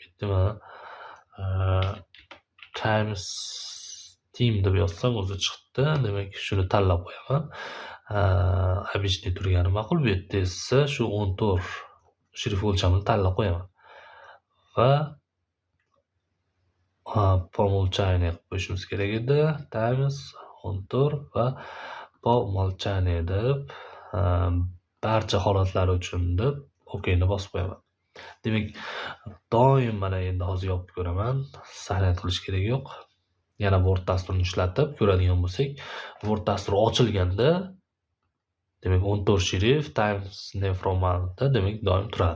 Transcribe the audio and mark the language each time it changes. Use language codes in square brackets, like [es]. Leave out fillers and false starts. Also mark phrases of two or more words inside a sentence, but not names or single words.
[uz] Bitta mana Times Team deb yozsam o'zi chiqdi. Demak, shuni tanlab qo'yaman. Обычный turgani ma'qul. Bu yerda esa shu 14 shrif o'lchamini tanlab qo'yaman. Va [ru] по умолчанию [uz] qilib qo'yishimiz kerak edi. Times 14 va [ru] по умолчанию [uz] deb barcha holatlar uchun deb OKni bosib qo'yaman. Demak, doim mana endi hozir yopib ko'raman. Sahlanat qilish kerak yo'q. Yana Word dasturini ishlatib ko'radigan bo'lsak, Word dasturi ochilganda demak 14 shrif Times New Roman'da demak doim turadi.